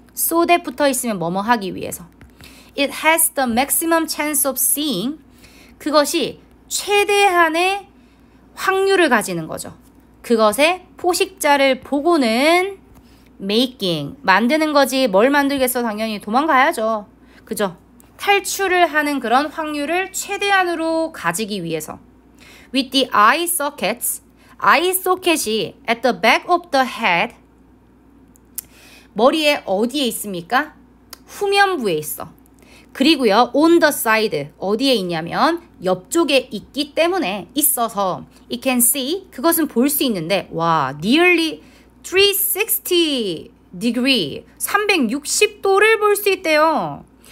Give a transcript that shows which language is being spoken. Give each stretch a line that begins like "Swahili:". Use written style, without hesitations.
English: so that
Korean: 붙어 있으면 뭐뭐 하기 위해서.
English: It has the maximum chance of seeing.
Korean: 그것이 최대한의 확률을 가지는 거죠. 그것의 포식자를 보고는 making, 만드는 거지. 뭘 만들겠어? 당연히 도망가야죠. 그죠? 탈출을 하는 그런 확률을 최대한으로 가지기 위해서.
English: With the eye sockets, eye socket이 at the back of the head,
Korean: 머리에 어디에 있습니까? 후면부에 있어. 그리고요,
English: on the side,
Korean: 어디에 있냐면 옆쪽에 있기 때문에 있어서
English: it can see,
Korean: 그것은 볼 수 있는데 와,
English: nearly 360 degree,
Korean: 360도를 볼 수 있대요.